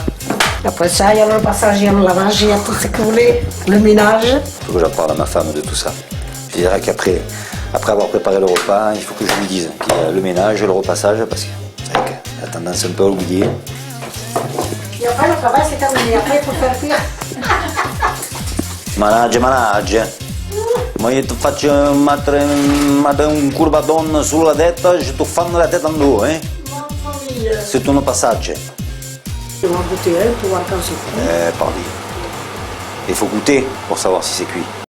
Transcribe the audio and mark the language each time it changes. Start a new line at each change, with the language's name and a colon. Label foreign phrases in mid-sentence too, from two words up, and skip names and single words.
French: après ça, il y a le passage, il y a le lavage, il y a tout ce que vous voulez, le ménage. Il faut que j'en parle à ma femme de tout ça. Je dirais qu'après avoir préparé le repas, il faut que je lui dise qu'il y a le ménage, le repassage, parce que c'est vrai qu'elle a tendance un peu à oublier. Et après, le travail, c'est terminé. Après, il faut faire cuire. Manage.
Italian: Ma io ti faccio mettere un curbadon sulla testa, je ti fanno
French: la tête en deux, hein?
Italian: Mamma mia.
French: C'est un passage. On va goûter pour voir quand c'est cuit. Pardi. Il faut goûter pour savoir si c'est cuit.